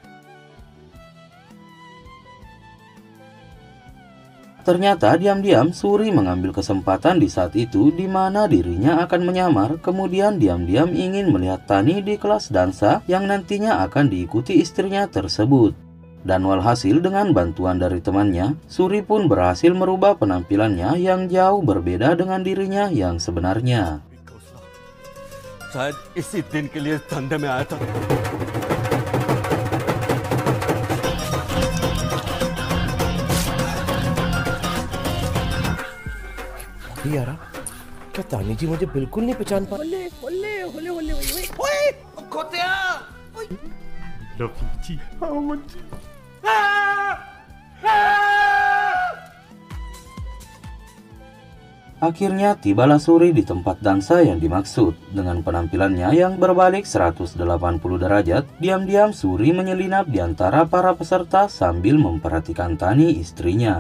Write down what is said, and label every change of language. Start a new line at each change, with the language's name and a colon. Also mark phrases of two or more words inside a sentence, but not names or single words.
Indonesian: Ternyata diam-diam Suri mengambil kesempatan di saat itu di mana dirinya akan menyamar, kemudian diam-diam ingin melihat Tani di kelas dansa yang nantinya akan diikuti istrinya tersebut. Dan walhasil dengan bantuan dari temannya, Suri pun berhasil merubah penampilannya yang jauh berbeda dengan dirinya yang sebenarnya.
Hindi: शायद इसी दिन के लिए धंधे में आया था। यारा, क्या तानी जी मुझे बिल्कुल नहीं पहचान पा? ओले ओले ओले ओले ओले ओए खोतिया लफूची
Indonesian: Akhirnya tibalah Suri di tempat dansa yang dimaksud. Dengan penampilannya yang berbalik 180 derajat, diam-diam Suri menyelinap di antara para peserta sambil memperhatikan Tani, istrinya.